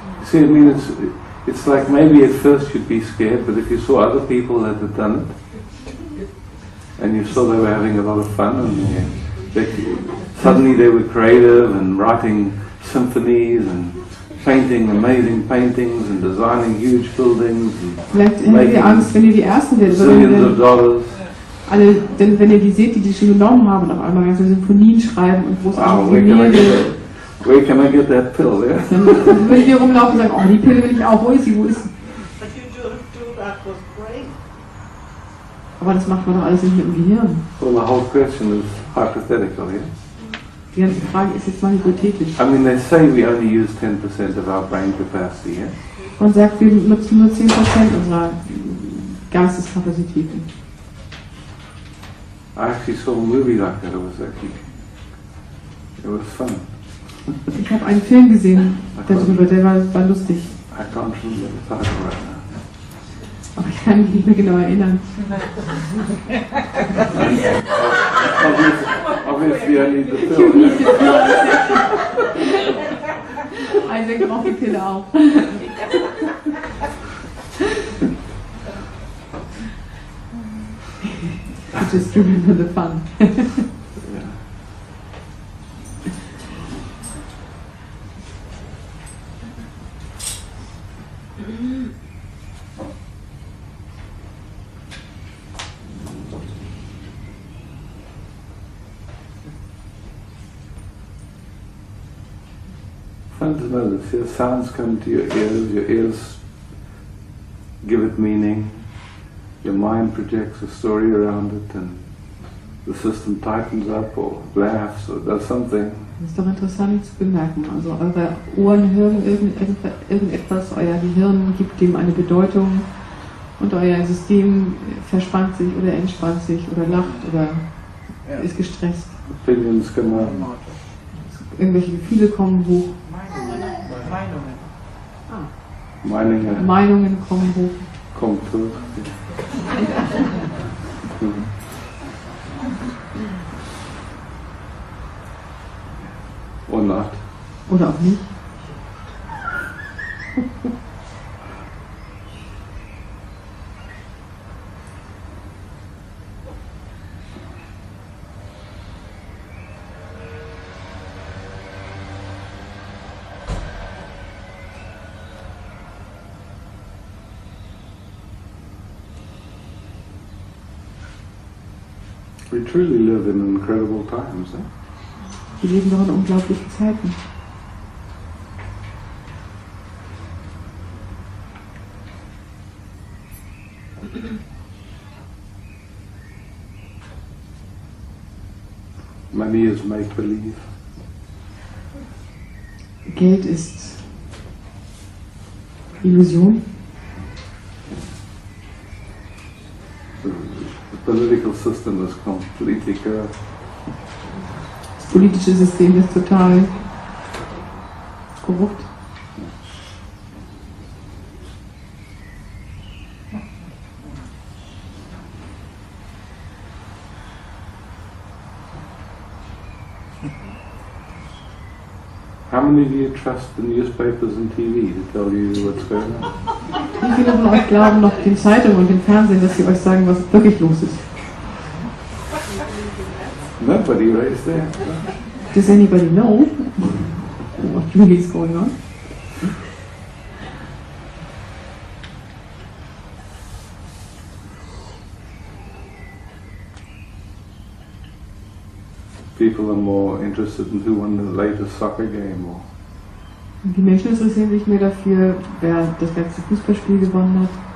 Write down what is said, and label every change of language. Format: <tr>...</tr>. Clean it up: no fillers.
<en>See, I mean, it's like maybe at first you'd be scared, but if you saw other people that had done it, and you saw they were having a lot of fun, and suddenly they were creative and writing symphonies and painting amazing paintings and designing huge buildings</en> <de>Vielleicht</de> <en>and</en> <de>hättet ihr Angst, wenn ihr die Ersten werdet.</de> <en>zillions of dollars.</en> <de>Denn wenn ihr die seht, die schon genommen haben und auf einmal ganze Symphonien schreiben und großartige Gemälde,</de> <en>Where can I get that pill? Yeah?</en> <de>dann würdet ihr rumlaufen und sagen, oh, die Pille will ich auch, wo ist sie, wo ist sie?</de> <en>But you don't do that with brain.</en> <de>Aber das macht man doch alles nicht mit dem Gehirn.</de> <en>Well, the whole question is hypothetical, yeah?</en> <de>Die ganze Frage ist jetzt mal hypothetisch.</de> <en>I mean, they say we only use 10% of our brain capacity, yeah?</en> <de>Man sagt, wir nutzen nur 10% unserer Geisteskapazitäten.</de> <en>I actually saw a movie like that. It was fun.</en> <de>Ich habe einen Film gesehen darüber, der war lustig.</de> <en>I can't remember the title right now.</en> <de>Aber ich kann mich nicht mehr genau erinnern.</de> <en>Obviously, I need the You pill. need the pill.</en> <de>Isaac braucht die Pille auch.</de> <en>just strictly for the fun. Fun to know that your sounds come to your ears give it meaning, your mind projects a story around it and the system tightens up or laughs or does something.</en> <de>Das ist doch interessant zu bemerken. Also eure Ohren hören irgendetwas, euer Gehirn gibt dem eine Bedeutung und euer System verspannt sich oder entspannt sich oder lacht oder ist gestresst.</de> <en>Opinions come up.</en> <de>Irgendwelche Gefühle kommen hoch. Meinungen kommen hoch. Kommt zurück.</de> <en>Or not.</en> <de>Oder auch nicht.</de> <en>We truly live in incredible times. Eh?</en> <de>Wir leben doch in unglaublichen Zeiten.</de> <en>Money is make-believe.</en> <de>Geld ist Illusion.</de> <en>The political system is completely corrupt.</en> <de>Das politische System ist total korrupt.</de> <en>How many of you trust the newspapers and TV to tell you what's going on?</en> <de>Wie viele von euch glauben noch den Zeitungen und dem Fernsehen, dass sie euch sagen, was wirklich los ist?</de> <en>Nobody raised their hand. Does anybody know what really is going on? People are more interested in who won the latest soccer game or</en> <de>Die Menschen interessieren sich mehr dafür, wer das letzte Fußballspiel gewonnen hat.</de>